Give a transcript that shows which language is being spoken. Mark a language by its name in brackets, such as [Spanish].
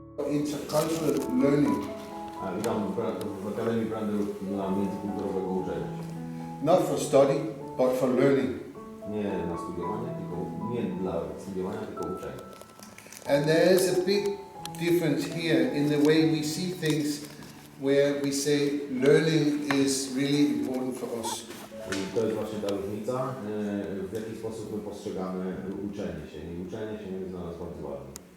[English] intercultural learning. [Polish] Witam w Akademii Brandenburgii dla międzykulturowego uczenia się. [English] Not for study, but for learning. [Polish] Nie na studiowanie, nie dla studiowania, tylko uczenia. [English] And there is a big difference here in the way we see things, where we say learning is really important for us. [Polish] I to jest właśnie ta różnica, w jaki sposób my postrzegamy uczenie się. I uczenie się jest dla nas bardzo ważne.